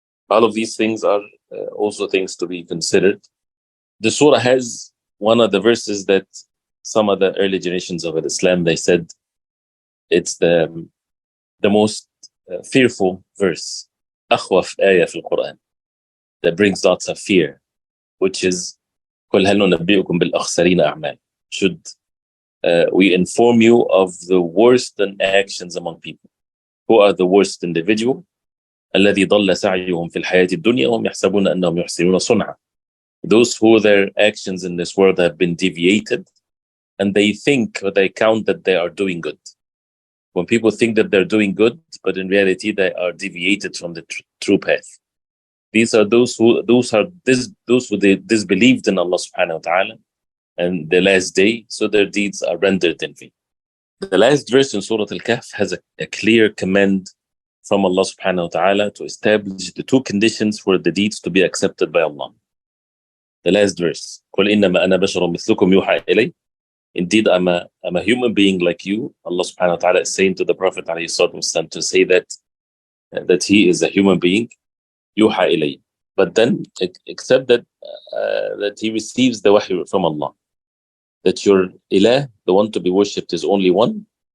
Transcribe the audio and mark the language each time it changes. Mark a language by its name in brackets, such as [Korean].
[English] All of these things are also things to be considered. The surah has one of the verses that some of the early generations of Islam, they said it's the most fearful verse, [Arabic] أخوف آية في القرآن, [English] that brings lots of fear, which is [Arabic] قل هل ننبئكم بالأخسرين أعمال. [English] Should we inform you of the worst actions among people? Who are the worst individual? [Arabic] الذي ضل سعيهم في الحياة الدنيا وهم يحسبون أنهم يحسنون صنعا. [English] Those who their actions in this world have been deviated, and they think or they count that they are doing good. When people think that they're doing good, but in reality they are deviated from the true path. These are those who they disbelieved in Allah subhanahu wa ta'ala and the last day, so their deeds are rendered in vain. The last verse in Surah Al-Kahf has a clear command from Allah subhanahu wa ta'ala to establish the two conditions for the deeds to be accepted by Allah. The last verse, [Arabic] قُلْ إِنَّمَا أَنَا بَشَرٌ مِثْلُكُمْ يُوحَى إِلَيَّ. [English] Indeed, I'm a human being like you. Allah subhanahu wa ta'ala is saying to the Prophet ﷺ to say that he is a human being, yuha ilay. But then, except that he receives the wahy from Allah, that your ilah, the one to be worshipped, is only one.